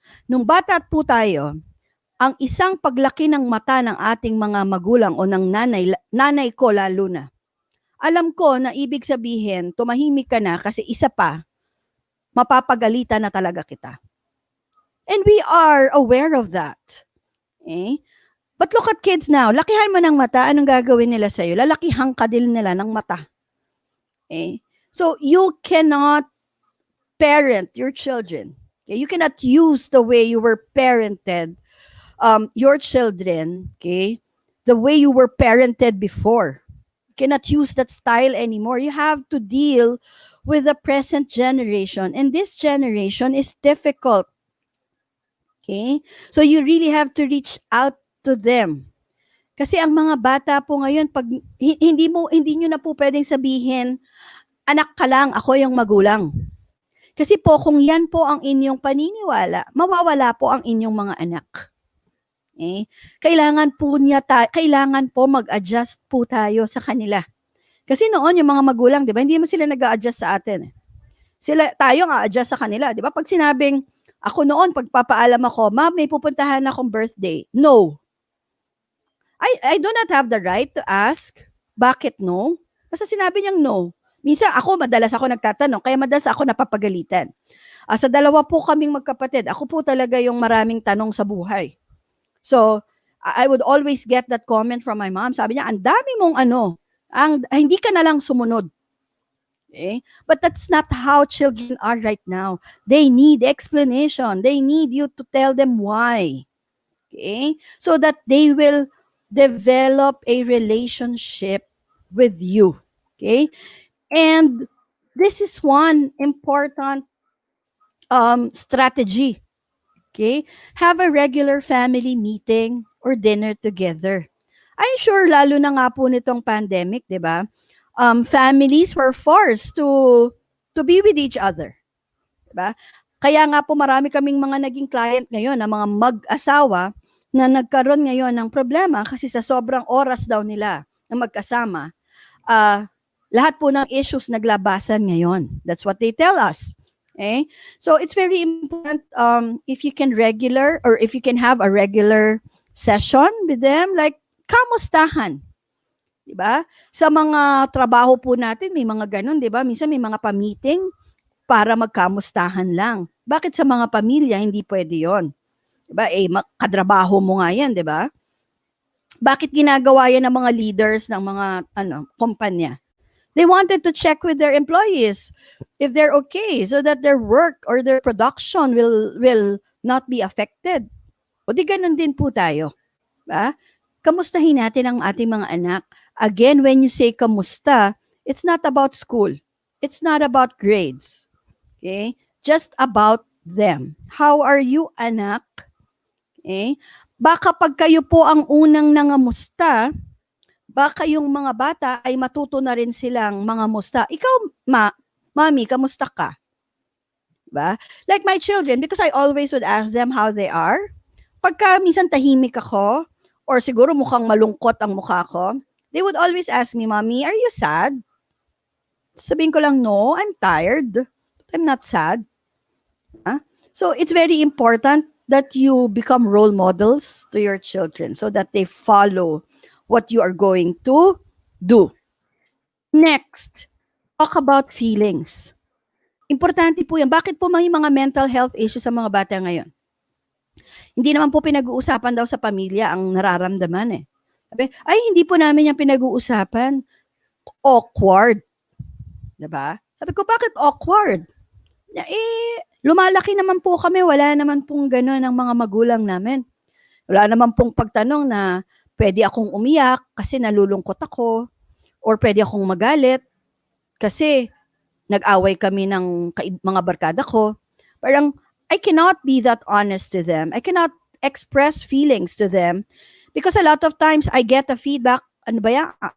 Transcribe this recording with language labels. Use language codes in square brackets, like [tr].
[tl] nung bata po tayo, ang isang paglaki ng mata ng ating mga magulang o ng nanay ko lalo na, alam ko na ibig sabihin, tumahimik ka na kasi isa pa, mapapagalitan na talaga kita. [en] And we are aware of that. Okay? But look at kids now. [tl] Lakihan mo ng mata, anong gagawin nila sa'yo? Lalakihan ka din nila ng mata. [en] Okay? So, you cannot parent your children. Okay? You cannot use the way you were parented your children, okay, the way you were parented before. You cannot use that style anymore. You have to deal with the present generation. And this generation is difficult. Okay? So you really have to reach out to them. [tl] Kasi ang mga bata po ngayon, pag hindi nyo na po pwedeng sabihin, anak ka lang, ako yung magulang. Kasi po, kung yan po ang inyong paniniwala, mawawala po ang inyong mga anak. Okay? Kailangan po mag-adjust po tayo sa kanila. Kasi noon, yung mga magulang, di ba, hindi mo sila nag-a-adjust sa atin. Tayo nga adjust sa kanila, di ba? Pag sinabing, ako noon, pagpapaalam ako, ma'am, may pupuntahan akong birthday. No. [en] I do not have the right to ask, [tl] bakit [en] no? [tl] Basta sinabi niyang no. Minsan madalas ako nagtatanong, kaya madalas ako napapagalitan. Sa dalawa po kaming magkapatid, ako po talaga yung maraming tanong sa buhay. [en] So, I would always get that comment from my mom. [tl] Sabi niya, ang dami mong hindi ka na lang sumunod. [en] Okay? But that's not how children are right now. They need explanation. They need you to tell them why. Okay? So that they will develop a relationship with you. Okay? And this is one important strategy. Okay? Have a regular family meeting or dinner together. I'm sure [tl] lalo na nga po nitong pandemic, 'di ba? [en] Families were forced to be with each other. [tl] 'Di ba? Kaya nga po marami kaming mga naging client ngayon na mga mag-asawa na nagkaroon ngayon ng problema kasi sa sobrang oras daw nila na magkasama, lahat po ng issues naglabasan ngayon. [en] That's what they tell us. Okay? So it's very important if you can have a regular session with them, like [tl] kamustahan. Diba? Sa mga trabaho po natin, may mga ganun, diba? Minsan may mga pa-meeting para magkamustahan lang. Bakit sa mga pamilya hindi pwede yon? Diba? Katrabaho mo nga yan, diba? Bakit ginagawa yan ng mga leaders ng mga kumpanya? [en] They wanted to check with their employees if they're okay so that their work or their production will not be affected. [tl] O di ganun din po tayo. Diba? Kamustahin natin ang ating mga anak. [en] Again, when you say [tl] kamusta, [en] it's not about school. It's not about grades. Okay? Just about them. How are you, [tl] anak? [en] Okay? [tl] Baka pag kayo po ang unang nangamusta, baka yung mga bata ay matuto na rin silang mga musta. Ikaw, mami, kamusta ka? Diba? [en] Like my children, because I always would ask them how they are. [tl] Pagka minsan tahimik ako, or siguro mukhang malungkot ang mukha ko, [en] they would always ask me, Mommy, are you sad? [tl] Sabihin ko lang, [en] no, I'm tired. I'm not sad. So it's very important that you become role models to your children so that they follow what you are going to do. Next, talk about feelings. [tl] Importante po yan. Bakit po may mga mental health issues sa mga bata ngayon? Hindi naman po pinag-uusapan daw sa pamilya ang nararamdaman eh. Sabi, ay, hindi po namin yung pinag-uusapan. Awkward. Diba? Sabi ko, bakit awkward? Lumalaki naman po kami, wala naman pong gano'n ang mga magulang namin. Wala naman pong pagtanong na pwede akong umiyak kasi nalulungkot ako, or pwede akong magalit kasi nag-away kami ng mga barkada ko. [en] Parang, I cannot be that honest to them. I cannot express feelings to them because a lot of times I get a feedback, [tl] ano ba yan?